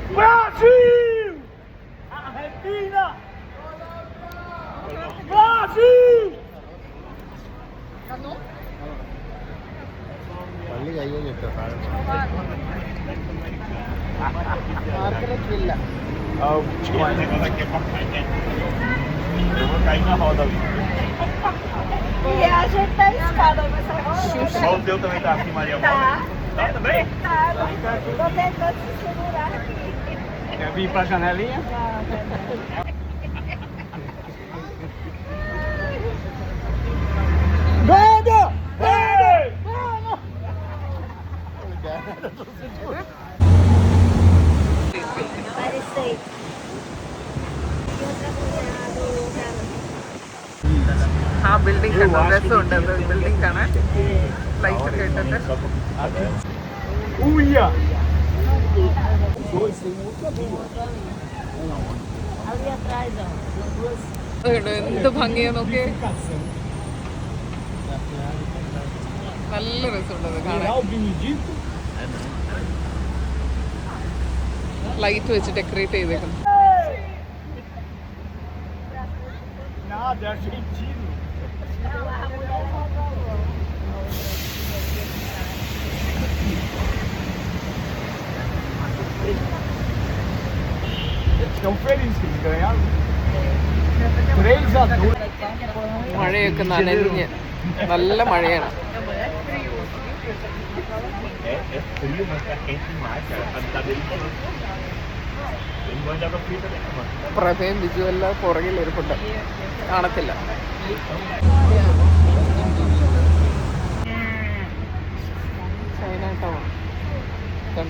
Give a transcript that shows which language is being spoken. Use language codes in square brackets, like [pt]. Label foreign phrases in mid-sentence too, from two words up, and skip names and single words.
[ml] പള്ളി കയ്യിലിട്ടോ മാർക്കറ്റില്ല. [pt] E a gente tá escada, mas Só o teu também tá aqui, Maria. tá. Tá também? Tá, tô tentando se segurar aqui. Quer vir pra janelinha? Vamos! Parecei. [ml] ആ ബിൽഡിംഗ് കണ്ടോ? രസമുണ്ട് അത് ബിൽഡിംഗ് കാണാൻ. ലൈറ്റ് ഒക്കെ ഇട്ടിട്ട് [pt] Uia! Ali atrás, ó. [ml] എന്ത് ഭംഗിയാ നോക്കിയേ. നല്ല രസമുണ്ട് കാണാൻ. ലൈറ്റ് വെച്ച് ഡെക്കറേറ്റ് ചെയ്തേക്കുന്നു. [pt] Nada, é argentino. Estão felizes que eles ganharam. 3-2. [ml] മഴയൊക്കെ നനഞ്ഞ് നല്ല മഴയാണ്. [pt] É frio, mas tá quente demais, cara. A cidade dele falou. Ele gosta de água fria também, mano. [ml] പ്രഭയും ബിജു എല്ലാം പുറകിൽ ഇരിപ്പുണ്ട്, കാണത്തില്ല. ചൈന ടൗൺ കണ്ടോ?